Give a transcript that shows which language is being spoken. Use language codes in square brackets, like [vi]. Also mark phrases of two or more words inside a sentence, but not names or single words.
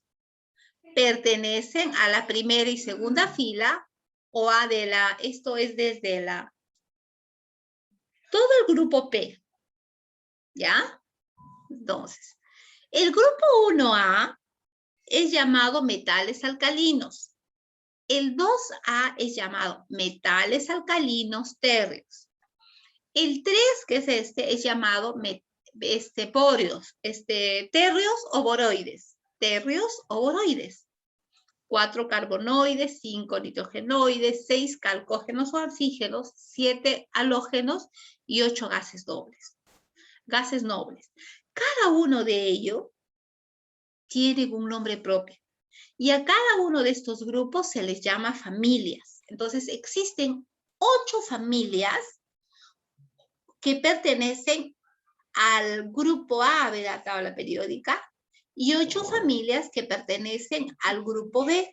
[es] Pertenecen a la primera y segunda fila o a de la, esto es desde la, todo el grupo P, ¿ya? Entonces, el grupo 1A es llamado metales alcalinos. El 2A es llamado metales alcalinos térreos. El 3, que es es llamado porios, térreos o boroides. Térreos o boroides. 4 carbonoides, 5 nitrogenoides, 6 calcógenos o oxígenos, 7 halógenos y 8 gases dobles. Gases nobles. Cada uno de ellos tiene un nombre propio. Y a cada uno de estos grupos se les llama familias. Entonces existen 8 familias que pertenecen al grupo A de la tabla periódica y 8 familias que pertenecen al grupo B.